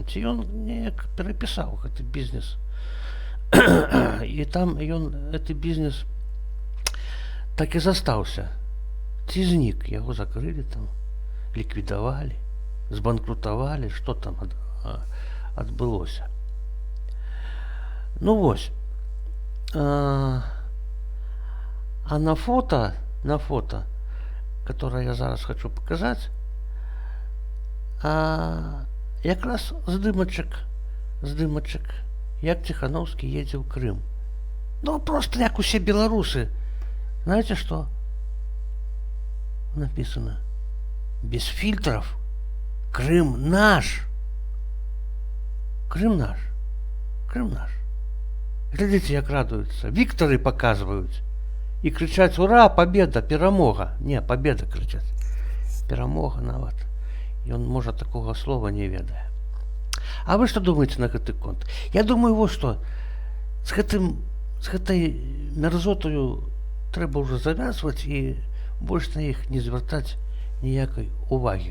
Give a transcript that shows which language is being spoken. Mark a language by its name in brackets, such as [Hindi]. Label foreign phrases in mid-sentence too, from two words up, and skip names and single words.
[Belarusian] Ці ён неяк перапісаў гэты бізнес? І там ён, гэты бізнес, так і застаўся. Ці знік? Яго закрылі там, ліквідавалі, збанкрутавалі, што там адбылося. Ну вось. [Russian] А на фото, которое я зараз хочу показать, [Belarusian] якраз здымачак, як Ціханаўскі едзе ў Крым. Ну, просто як усе беларусы. [Russian] Знаете, что написано? Без фильтров. Крым наш. Крым наш. Крым наш. Глядите, [Belarusian] як радуюцца. Віктары паказваюць. І крычаць: ура, победа, перамога. Не, победа крычаць. Перамога нават. Ён, можа, такога слова не ведае. А вы што думаеце на гэты конт? Я думаю, вот што з гэтай мярзотаю трэба ўжо завязваць і больш на іх не звяртаць ніякай увагі.